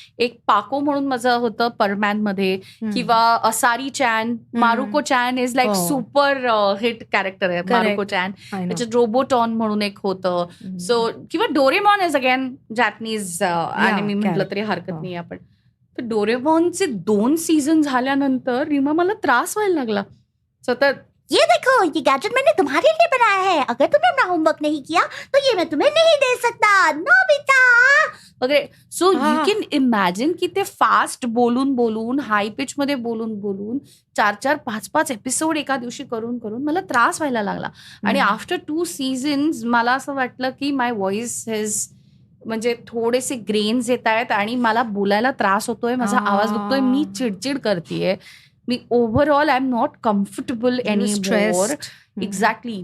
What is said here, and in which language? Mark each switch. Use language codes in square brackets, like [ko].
[mr] एक पाको म्हणून माझं होतं परमॅन मध्ये, किंवा असारी चॅन, मारुको चॅन [en] is like super hit character [mr] आहे मारुको चॅन. त्याच्यात रोबोटॉन म्हणून एक होतं. सो किंवा Doraemon [en] is again Japanese anime [mr] म्हटलं तरी हरकत नाही आपण. तर डोरेमॉनचे 2 सीझन झाल्यानंतर रीमा मला त्रास व्हायला लागला सतत. [hi] ये देखो, ये गैजेट मैंने तुम्हारे लिए बनाया है. अगर तुमने अपना होमवर्क नहीं किया तो ये मैं तुम्हें नहीं दे सकता. नोबिता, [mr] वगैरे. [en] so you can imagine [mr] की ते फास्ट बोलून हाय पिच मध्ये बोलून 4-4, 5-5 एपिसोड एका दिवशी करून मला त्रास व्हायला लागला. आणि आफ्टर 2 सीझन्स मला असं वाटलं की [en] my voice has [mr] म्हणजे थोडेसे ग्रेन्स येत आहेत आणि मला बोलायला त्रास होतोय, माझा आवाज दुखतोय, मी चिडचिड करतेय, मी overall [en] I am not comfortable any more. [mr] Exactly.